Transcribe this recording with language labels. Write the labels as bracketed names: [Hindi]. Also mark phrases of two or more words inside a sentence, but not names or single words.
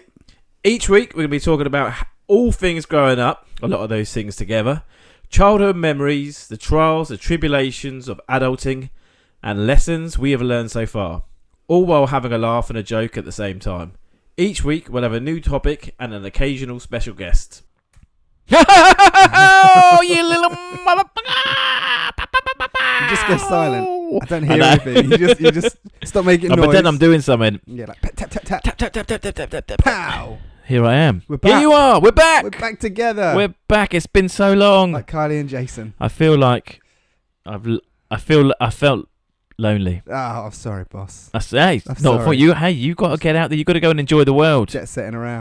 [English] Each week we're going to be talking about all things growing up, a lot of those things together, childhood memories, the trials, the tribulations of adulting, and lessons we have learned so far, all while having a laugh and a joke at the same time. Each week we'll have a new topic and an occasional special guest. Oh, you little motherfucker! You just go silent. I don't hear anything. You just stop making noise. But then I'm doing something. Yeah, like tap, tap, tap, Tap, tap, tap, tap, tap, tap, tap, tap. pow. Here I am. We're back. Here you are. We're back. We're back together. We're back. It's been so long. Like Kylie and Jason. I feel like I felt lonely. Oh, I'm sorry, boss. That's hey, I'm not for sorry. you. Hey, you got to get out there. You got to go and enjoy the world. Jet setting around.